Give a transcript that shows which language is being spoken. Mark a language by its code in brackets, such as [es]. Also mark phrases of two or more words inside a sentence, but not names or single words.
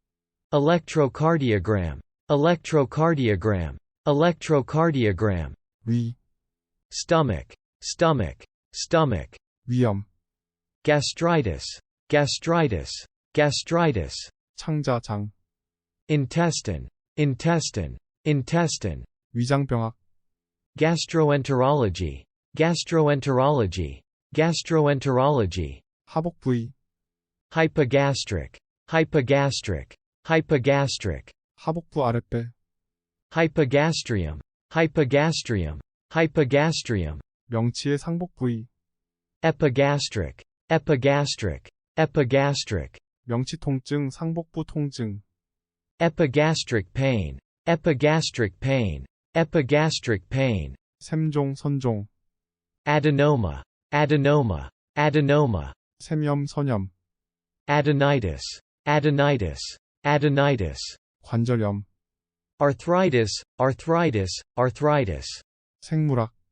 [en] electrocardiogram, electrocardiogram, electrocardiogram, [ko] 위, [en] stomach, stomach, stomach, [ko] 위염, [en] gastritis, gastritis, gastritis, [ko] 창자장, [en] intestine, intestine, intestine, [ko] 위장병학, [en] gastroenterology, gastroenterology, gastroenterology, [ko] 하복부의, [en] hypogastric, hypogastric, hypogastric, [ko] 하복부 아랫배, [en] hypogastrium, hypogastrium, hypogastrium, [ko] 명치의 상복부의, [en] epigastric, epigastric, epigastric, [ko] 명치통증 상복부통증, [en] epigastric pain, epigastric pain, epigastric pain, [ko] 샘종 선종, [en] adenoma, adenoma, adenoma, [ko] 샘염 선염, [en] adenitis, adenitis, adenitis, [ko] 관절염, [en] arthritis, arthritis, arthritis, [ko] 생물학,